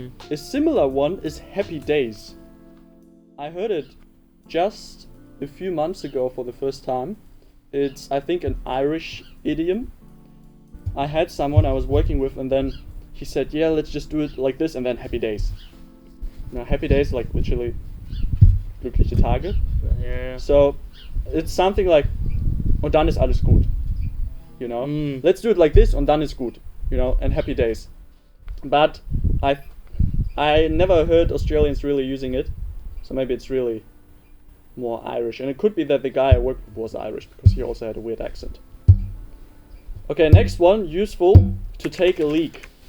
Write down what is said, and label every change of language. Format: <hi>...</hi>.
<en>A similar one is happy days. I heard it just a few months ago for the first time. It's, I think, an Irish idiom. I had someone I was working with, and then he said, yeah, let's just do it like this, and then happy days. Now, happy days, like literally</en> <de>glückliche Tage.</de> <en>Yeah. So it's something like,</en> <de>und dann ist alles gut.</de> <en>You know, let's do it like this,</en> <de>und dann ist gut.</de> <en>You know, and happy days. But I never heard Australians really using it, so maybe it's really more Irish. And it could be that the guy I worked with was Irish because he also had a weird accent. Okay, next one, useful, to take a leak.</en>